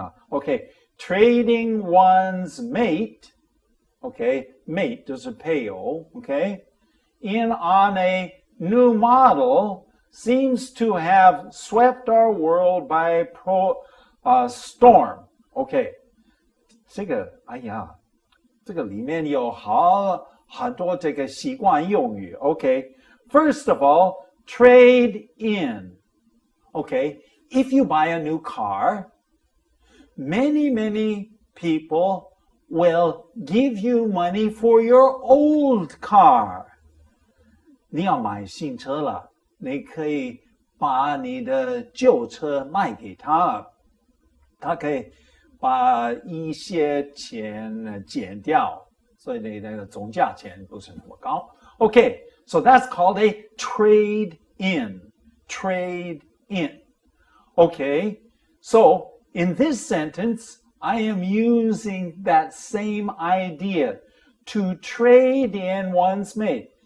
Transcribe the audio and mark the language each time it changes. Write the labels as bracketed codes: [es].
[en] Okay, trading one's mate, okay, mate [zh] 就是配偶, [en] okay, in on a new model seems to have swept our world by storm. [zh] Okay, 这个里面有很多这个习惯用语. [en] Okay, first of all, trade in. Okay, if you buy a new car, many people will give you money for your old car. [zh] 你要买新车了，你可以把你的旧车卖给他，他可以把一些钱减掉，所以你的总价钱不是那么高。 [en] Okay, so that's called a trade in. Trade in. Okay, so in this sentence, I am using that same idea to trade in one's mate.